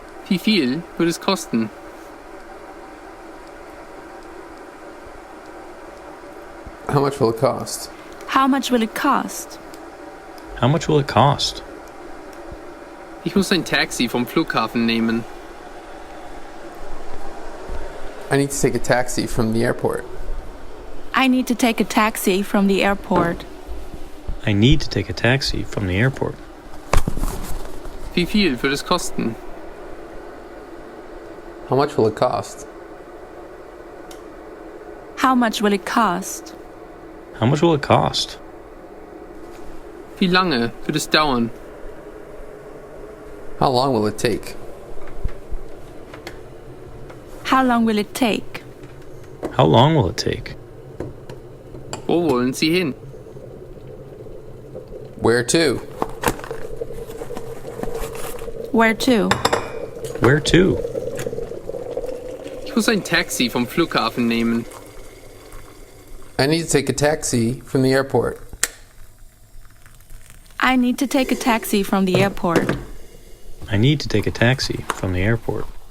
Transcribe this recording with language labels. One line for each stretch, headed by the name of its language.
German: Wie viel wird es kosten?
English: How much will it cost? How much will it cost? How much will it cost?
German: Ich muss ein Taxi vom Flughafen nehmen.
English: I need to take a taxi from the airport. I need to take a taxi from the airport. I need to take a taxi from the airport.
German: Wie viel wird es kosten?
English: How much will it cost? How much will it cost? How much will it cost?
German: Wie lange wird es dauern?
English: How long will it take? How long will it take? How long will it take?
German: Wo wollen Sie hin?
English: Where to? Where to? Where to?
German: Ich muss ein Taxi vom Flughafen nehmen.
English: I need to take a taxi from the airport. I need to take a taxi from the airport. I need to take a taxi from the airport.